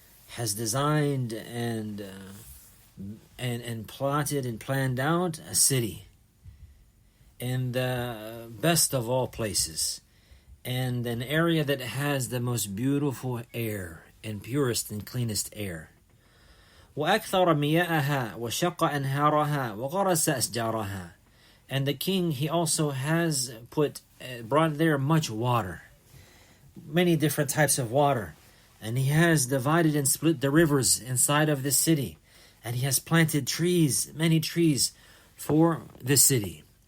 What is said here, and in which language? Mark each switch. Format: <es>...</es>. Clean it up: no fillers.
<en>has designed and plotted and planned out a city in the best of all places, and an area that has the most beautiful air and purest and cleanest air.</en> <ar>وأكثر مياءها وشق أنهارها وغرس أشجارها.</ar> <en>And the king, he also has brought there much water, many different types of water, and he has divided and split the rivers inside of the city, and he has planted trees, many trees, for the city.</en>